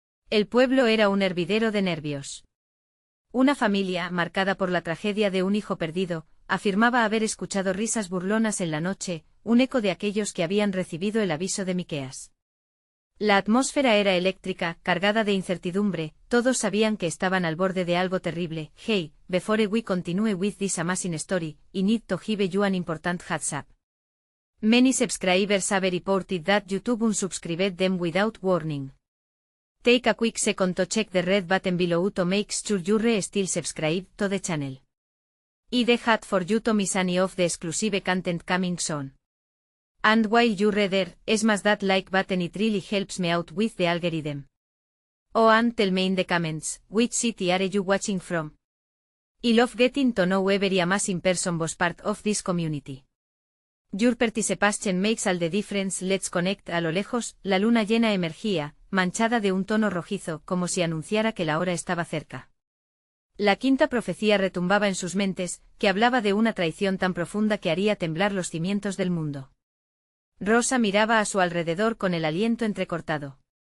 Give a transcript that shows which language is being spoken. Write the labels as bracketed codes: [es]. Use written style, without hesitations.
[es] El pueblo era un hervidero de nervios. Una familia, marcada por la tragedia de un hijo perdido, afirmaba haber escuchado risas burlonas en la noche, un eco de aquellos que habían recibido el aviso de Miqueas. La atmósfera era eléctrica, cargada de incertidumbre, todos sabían que estaban al borde de algo terrible. [en] Hey, before we continue with this amazing story, I need to give you an important heads up. Many subscribers have reported that YouTube unsubscribed them without warning. Take a quick second to check the red button below to make sure you're still subscribed to the channel. I'd hate for you to miss any of the exclusive content coming soon. And while you're there, smash that like button, it really helps me out with the algorithm. Oh, and tell me in the comments, which city are you watching from? I love getting to know every amazing person was part of this community. Your participation makes all the difference. Let's connect. [es] A lo lejos, la luna llena emergía, manchada de un tono rojizo, como si anunciara que la hora estaba cerca. La quinta profecía retumbaba en sus mentes, que hablaba de una traición tan profunda que haría temblar los cimientos del mundo. Rosa miraba a su alrededor con el aliento entrecortado.